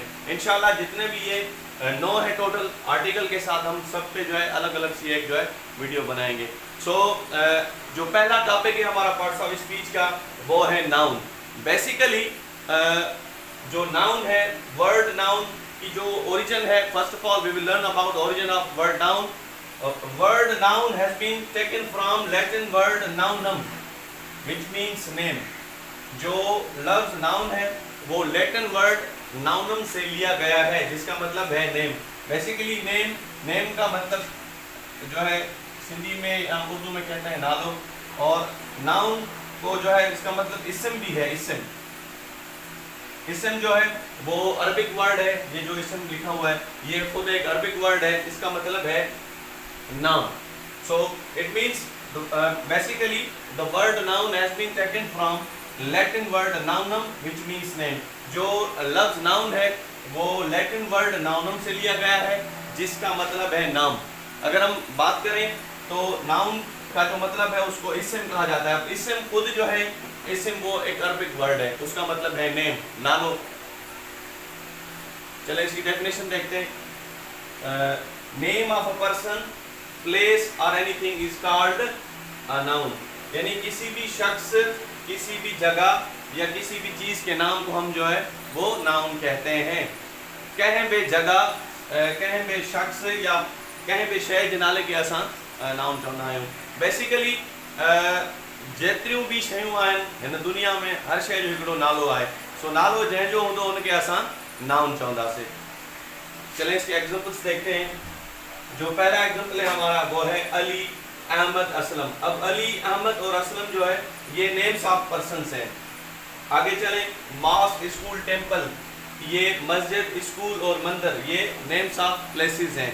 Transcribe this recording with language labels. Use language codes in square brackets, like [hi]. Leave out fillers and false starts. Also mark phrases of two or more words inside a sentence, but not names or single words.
[hi] इंशाल्लाह जितने भी ये 9 है [en] total article [hi] के साथ, हम सब पे जो है अलग अलग सी एक जो है वीडियो बनाएंगे. सो जो पहला टॉपिक है हमारा [en] parts of speech [hi] का, वो है नाउन. बेसिकली जो नाउन है, [en] word noun [hi] की जो ओरिजिन है, [en] First of all we will learn about origin of word noun. Word noun has been taken from Latin word nounum, which means name. [hi] जो लफ्ज नाउन है वो [en] Latin word nounum [hi] से लिया गया है, जिसका मतलब है नेम. बेसिकली नेम का मतलब जो है सिंधी में या उर्दू में कहते हैं नालो, और नाउन को जो है इसका मतलब इसम भी है. इसम जो है वो [en] Arabic word [hi] है. ये जो इसम लिखा हुआ है ये खुद एक [en] Arabic word [hi] है, इसका मतलब है noun. [en] So it means basically the word noun has been taken from Latin word nounum, which means name. [hi] जो लफ्ज नाउन है वो [en] Latin word nounum [hi] से लिया गया है, जिसका मतलब है नाम. अगर हम बात करें तो नाउन का जो मतलब है उसको इसम कहा जाता है. अब इसम खुद जो है, इसम वो एक [en] Arabic word [hi] है, उसका मतलब है नेम, नालो. चले इसकी डेफिनेशन देखते हैं. [en] Name of a person, place and anything is called a noun. [hi] यानी किसी भी शख्स, किसी भी जगह या किसी भी चीज़ के नाम को हम जो है वो नाउन कहते हैं. [sd] कहें बे जगह, कहें बे शख्स या कहें बे शइ जे नाले खे असां नाउन चवंदा आहियूं. बेसिकली जेतिरियूं बि शयूं आहिनि हिन दुनिया में, हर शइ जो हिकिड़ो नालो आहे. सो नालो जंहिंजो हूंदो उनखे असां नाउन चवंदासीं. [hi] चलें इसके एग्जाम्पल्स देखते हैं. जो पहला एग्जाम्पल है हमारा वो है अली, अहमद, असलम. अब अली, अहमद और असलम जो है ये [en] names of persons [hi] हैं. आगे चलें. [en] mosque, school, temple, [hi] ये मस्जिद, स्कूल और मंदिर ये [en] names of places [hi] हैं।